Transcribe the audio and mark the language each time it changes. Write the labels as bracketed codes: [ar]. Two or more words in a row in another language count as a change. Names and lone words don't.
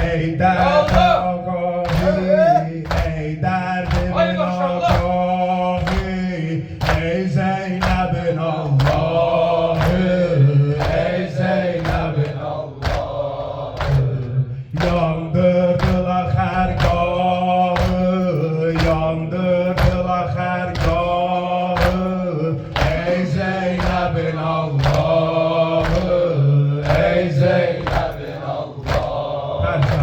[fa] ای درد آگاهی ای درد من آگاهی ای زینب الله ای زینب الله [az] yandırdılar xərgahı yandırdılar xərgahı ey Zeynəbin Allahı ey Zeynəbin Allahı